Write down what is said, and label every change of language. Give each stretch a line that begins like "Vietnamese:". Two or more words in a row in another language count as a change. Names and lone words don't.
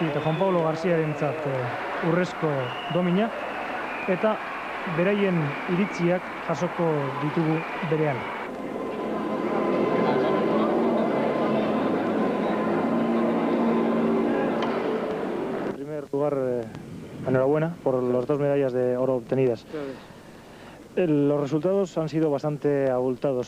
Basque: eta Juan Pablo Garziarentzat urrezko domina, eta beraien iritziak jasoko ditugu berean.
Spanish: En primer lugar, enhorabuena por las 2 medallas de oro obtenidas. Los resultados han sido bastante abultados.